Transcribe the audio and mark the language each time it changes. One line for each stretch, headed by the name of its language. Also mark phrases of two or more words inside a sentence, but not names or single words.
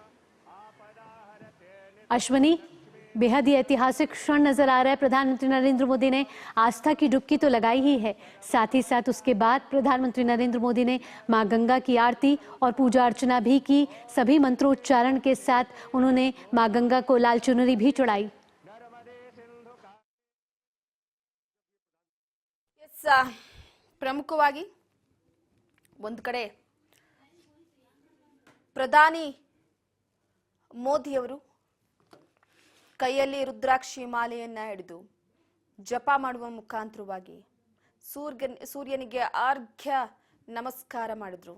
Hindi: अश्वनी, बेहद ही ऐतिहासिक क्षण नजर आ रहा है। प्रधानमंत्री नरेंद्र मोदी ने आस्था की डुबकी तो लगाई ही है, साथ ही साथ उसके बाद प्रधानमंत्री नरेंद्र मोदी ने मां गंगा की आरती और पूजा अर्चना भी की। सभी मंत्रोच्चारण के साथ उन्होंने मां गंगा को लाल चुनरी भी चढ़ाई।
Kannada: ಪ್ರಮುಖವಾಗಿ ಒಂದು ಕಡೆ ಪ್ರಧಾನಿ ಮೋದಿಯವರು ಕೈಯಲ್ಲಿ ರುದ್ರಾಕ್ಷಿ ಮಾಲೆಯನ್ನ ಹಿಡಿದು ಜಪ ಮಾಡುವ ಮುಖಾಂತರವಾಗಿ ಸೂರ್ಯನಿಗೆ ಅರ್ಘ್ಯ ನಮಸ್ಕಾರ ಮಾಡಿದ್ರು.